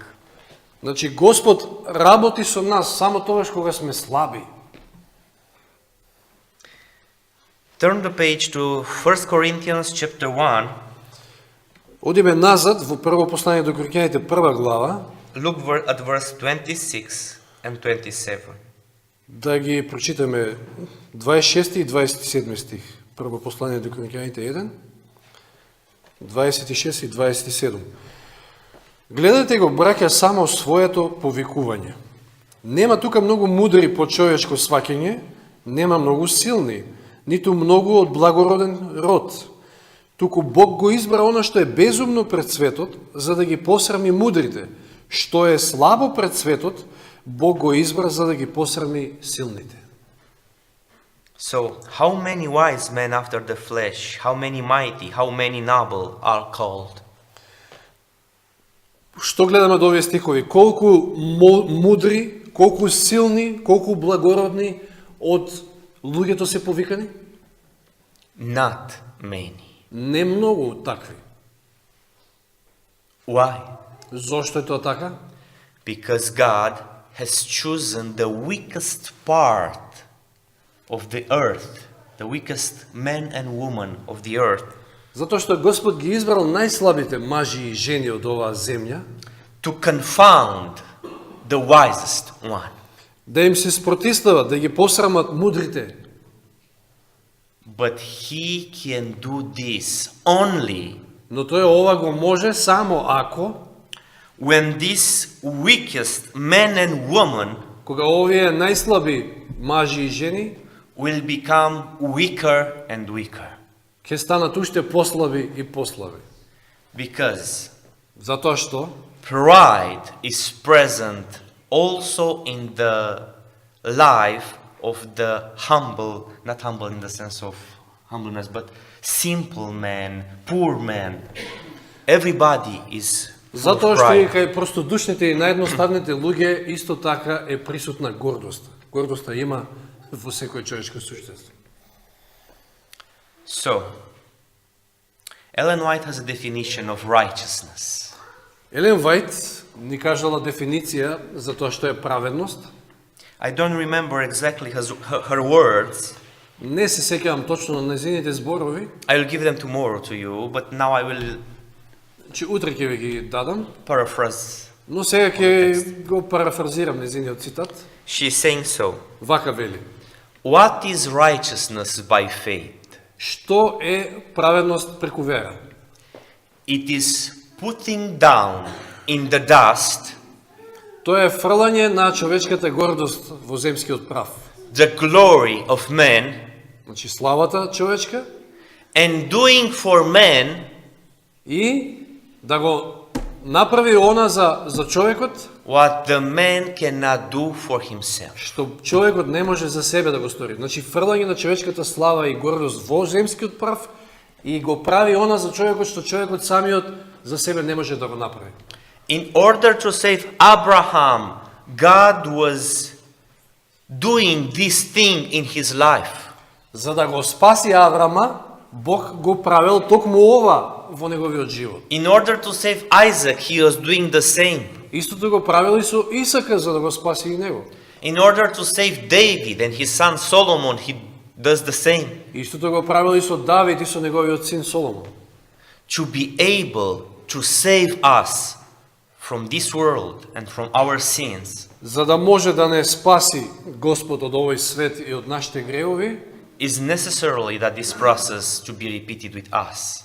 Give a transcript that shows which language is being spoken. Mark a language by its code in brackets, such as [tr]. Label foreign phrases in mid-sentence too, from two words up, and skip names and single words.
[mk] Значи, Господ работи со нас само тогаш кога сме слаби. [en] Turn the page to 1 Corinthians chapter 1. [mk] Одиме назад во прво послание до Коринќаните, прва глава, [en] Look at verse 26 and 27. [mk] да ги прочитаме 26 и 27 стих. Прво послание до Коринќаните 1, 26 и 27. Гледате го, браќа, само своето повикување. Нема тука многу мудри по човечко сваќање, нема многу силни, ниту многу од благороден род. Туку Бог го избра она што е безумно пред светот, за да ги посрами мудрите. Што е слабо пред светот, Бог го избра за да ги посрами силните. [en] So, how many wise men after the flesh, how many mighty, how many noble are called? [mk] Што гледаме од овие стихови? Колку мудри, колку силни, колку благородни од луѓето се повикани? [en] Not many. [mk] Не многу такви. [en] Why? [mk] Зошто е тоа така? [en] Because God has chosen the weakest part of the earth, the weakest man and woman of the earth, [mk] Затоа што Господ ги избрал најслабите мажи и жени од оваа земја, [en] to confound the wisest one. [mk] да им се спротивстават, да ги посрамат мудрите. [en] But He can do this only [mk] Но тој ова го може само ако, [en] when this weakest man and woman [mk] кога овие најслаби мажи и жени [en] will become weaker and weaker. [mk] ќе станат уште послаби и послаби. [en] Because [mk] Затоа што [en] pride is present also in the life of the humble, not humble in the sense of humbleness, but simple man, poor man. Everybody is full of [mk] Затоа што и [en] pride. [mk] кај простодушните и наједноставните луѓе исто така е присутна гордост. Гордоста има во секој човечко суштество. [en] So, Ellen White has a definition of righteousness. [mk] Елен Вајт ни кажала дефиниција за тоа што е праведност. [en] I don't remember exactly her words. [mk] Не се сеќавам точно на незините зборови, [en] I will give them tomorrow to you, but now I will [mk] че утре ќе ви ги дадам, [en] paraphrase. [mk] но сега ќе го парафразирам незиниот цитат. [en] She is saying so. [mk] Вака вели: [en] What is righteousness by faith? [mk] Што е праведност преку вера? [en] It is putting down in the dust [mk] Тоа е фрлање на човечката гордост во земскиот прав. [en] the glory of man [mk] Значи славата човечка [en] and doing for man [mk] и да го направи она за човекот [en] what the man cannot do for himself. [mk] што човекот не може за себе да го стори. Значи фрлање на човечката слава и гордост во земскиот прав и го прави она за човекот што човекот самиот за себе не може да го направи. [en] In order to save Abraham, God was doing this thing in his life. [mk] За да го спаси Аврама, Бог го правил токму ова во неговиот живот. [en] In order to save Isaac, he was doing the same. [mk] Истото го правил и со Исака за да го спаси и него. [en] In order to save David and his son Solomon, he does the same. [mk] Истото го правил и со Давид и со неговиот син Соломон. [en] To be able to save us from this world and from our sins [mk] За да може да не спаси Господ од овој свет и од нашите гревови, [en] is necessarily that this process to be repeated with us.